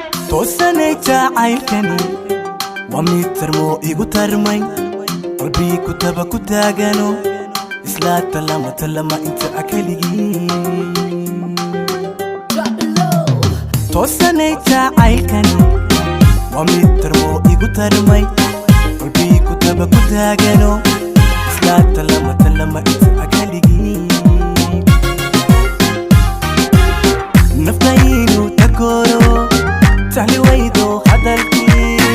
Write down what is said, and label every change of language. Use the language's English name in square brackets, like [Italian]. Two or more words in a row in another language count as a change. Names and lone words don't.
[Somali] Toosanay jacaylkani waa mid tarmo igu tarmay, qalbi ku taba ku taagano, isla talama talama inta a keligii. [English] Drop it low. [Somali] Toosanay jacaylkani waa mid tarmo igu tarmay, qalbi ku taba ku taagano, isla talama talama inta a keligii. Naftaynu takoro, tahli waydo hadalkii.